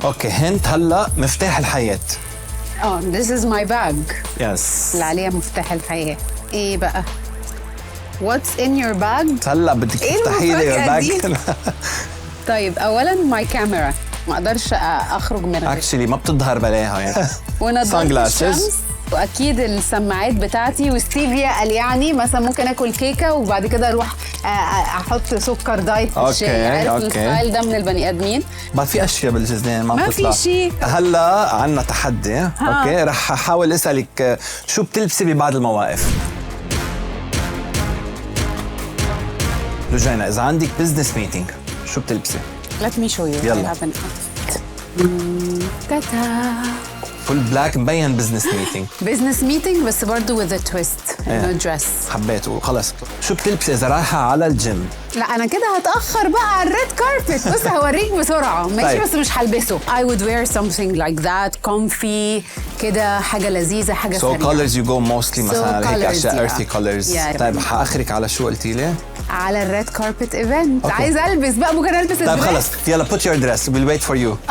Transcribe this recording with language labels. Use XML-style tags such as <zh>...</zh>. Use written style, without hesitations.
<ar>اوكي هنت هلا مفتاح الحياة.</ar> <en>this is my bag. Yes.</en> <ar>اللي عليها مفتاح الحياة. ايه بقى؟</ar> <en>What's in your bag؟</en> <ar>هلا بدك تفتحي لي الباج. طيب أولاً</ar> <en>my camera</en> <ar>ما اقدرش اخرج من غير اكشلي ما بتظهر بلاها يعني. ونضاره الشمس واكيد السماعات بتاعتي وستيفيا قال يعني مثلا ممكن اكل كيكه وبعد كده اروح احط سكر دايت في الشاي. عارف الستايل ده من البني ادمين. بعد في اشياء بالجزدان ما بتطلع. ما في شيء. هلا عنا تحدي. اوكي رح احاول اسالك شو بتلبسي ببعض المواقف. لجينا اذا عندك بزنس ميتينج شو بتلبسي؟</ar> <en>Let me show you.</en> <ar>يلا. تاتا. فول بلاك مبين بزنس ميتينج. بزنس ميتينج بس برضه</ar> <en>with a twist.</en> <ar>انه دريس. حبيته خلص. شو بتلبسي اذا رايحه على الجيم؟ لا انا كده هتاخر بقى على الريد كاربت. بص هوريك بسرعه ماشي. طيب. بس مش هلبسه.</ar> <en>I would wear something like that comfy</en> <ar>كده حاجه لذيذه حاجه سريعه.</ar> <en>So colors you go mostly</en> <ar>مثلا هيك اشياء</ar> <en>earthy colors.</en> <ar>طيب حاخرك على شو قلتي لي؟ على الريد كاربت ايفنت. عايز البس بقى ممكن البس. طيب خلص يلا</ar> <en>put your dress we'll wait for you.</en>